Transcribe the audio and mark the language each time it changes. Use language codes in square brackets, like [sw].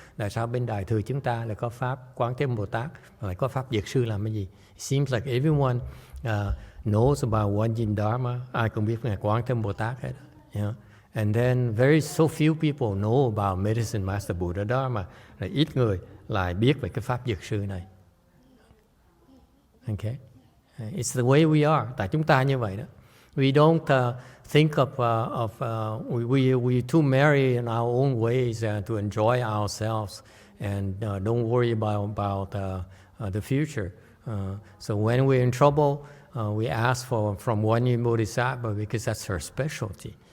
[vi] Tại sao bên Đại thừa chúng ta lại có pháp Quán Thế Âm Bồ Tát, lại có pháp Dược sư làm cái gì? [en] It seems like everyone knows about One Yin Dharma. [vi] Ai cũng biết Ngài Quán Thế Âm Bồ Tát hết. [en] You know? And then so few people know about medicine Master Buddha Dharma. [vi] Là ít người lại biết về cái pháp Dược sư này. [en] Okay. It's the way we are. [vi] Tại chúng ta như vậy đó. [en] We don't think we too marry in our own ways to enjoy ourselves and don't worry about the future. So when we're in trouble, we ask from One Yin Bodhisattva because that's her specialty.